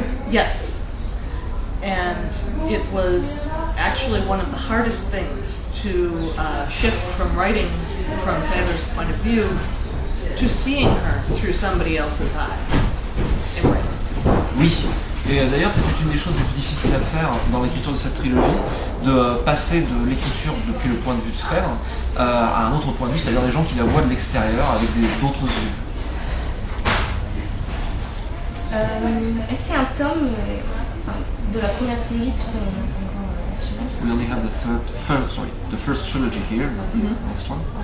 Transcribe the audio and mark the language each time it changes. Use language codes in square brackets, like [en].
[en] Yes. And it was actually one of the hardest things to shift from writing from Phaedra's point of view to seeing her through somebody else's eyes. [fr] Oui, et d'ailleurs c'était une des choses les plus difficiles à faire dans l'écriture de cette trilogie, de passer de l'écriture depuis le point de vue de Phèdre à un autre point de vue, c'est-à-dire des gens qui la voient de l'extérieur avec d'autres yeux. Est-ce qu'il y a un tome de la première trilogie puisqu'on a encore la suivante? [en] We only have the first trilogy here, not the next one.